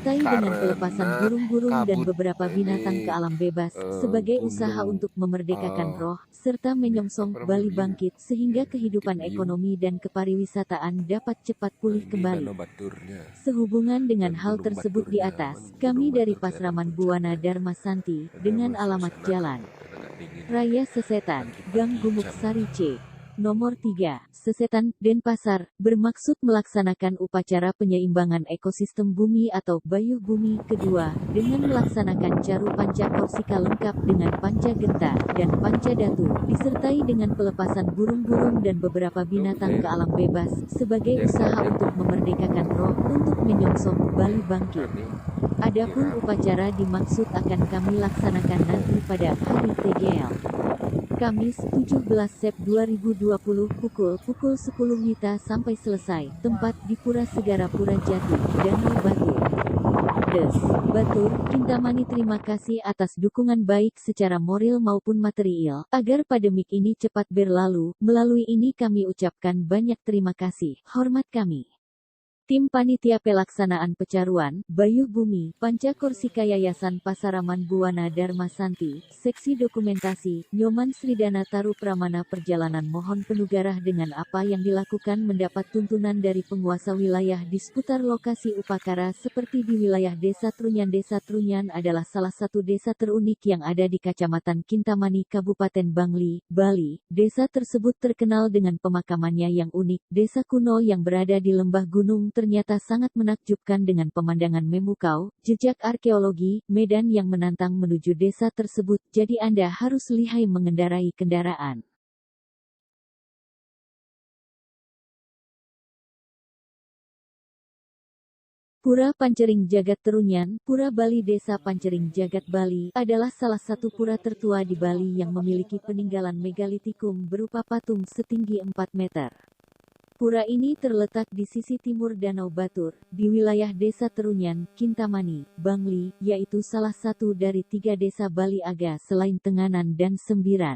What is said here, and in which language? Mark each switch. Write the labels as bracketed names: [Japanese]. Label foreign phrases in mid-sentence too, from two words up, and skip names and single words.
[Indonesian] disertai dengan pelepasan burung-burung dan beberapa binatang ke alam bebas sebagai usaha untuk memerdekakan roh serta menyongsong Bali bangkit sehingga kehidupan ekonomi dan kepariwisataan dapat cepat pulih kembali. Sehubungan dengan hal tersebut di atas, kami dari Pasraman Buwana Dharma Santi dengan alamat Jalan Raya Sesetan, Gang Gumuk Sari C. Nomor 3, Sesetan, Denpasar, bermaksud melaksanakan upacara penyeimbangan ekosistem bumi atau Bayu Bumi kedua, dengan melaksanakan Caru Panca Korsika lengkap dengan panca genta dan panca datu, disertai dengan pelepasan burung-burung dan beberapa binatang ke alam bebas, sebagai usaha untuk memerdekakan roh untuk menyongsong Bali bangkit. Adapun upacara dimaksud akan kami laksanakan nanti pada hari TGL. Kamis 17 Sep 2020 pukul 10 WITA sampai selesai. Tempat di Pura Segara Pura Jati, Danau Batur. Des. Batur, Kintamani terima kasih atas dukungan baik secara moral maupun material, agar pandemik ini cepat berlalu. Melalui ini kami ucapkan banyak terima kasih. Hormat kami. Tim Panitia Pelaksanaan Pecaruan, Bayu Bumi, Panca Korsika Yayasan Pasaraman Buwana Dharma Santi, Seksi Dokumentasi, Nyoman Sridana Taru Pramana Perjalanan mohon penugarah dengan apa yang dilakukan mendapat tuntunan dari penguasa wilayah di seputar lokasi upacara seperti di wilayah Desa Trunyan. Desa Trunyan adalah salah satu desa terunik yang ada di Kacamatan Kintamani, Kabupaten Bangli, Bali. Desa tersebut terkenal dengan pemakamannya yang unik. Desa kuno yang berada di lembah gunung ternyata sangat menakjubkan dengan pemandangan memukau, jejak arkeologi, medan yang menantang menuju desa tersebut, jadi Anda harus lihai mengendarai kendaraan. Pura Pancering Jagat Trunyan, Pura Bali. Desa Pancering Jagat Bali, adalah salah satu pura tertua di Bali yang memiliki peninggalan megalitikum berupa patung setinggi 4 meter. Pura ini terletak di sisi timur Danau Batur, di wilayah Desa Trunyan, Kintamani, Bangli, yaitu salah satu dari 3 desa Bali Aga selain Tenganan dan Sembiran.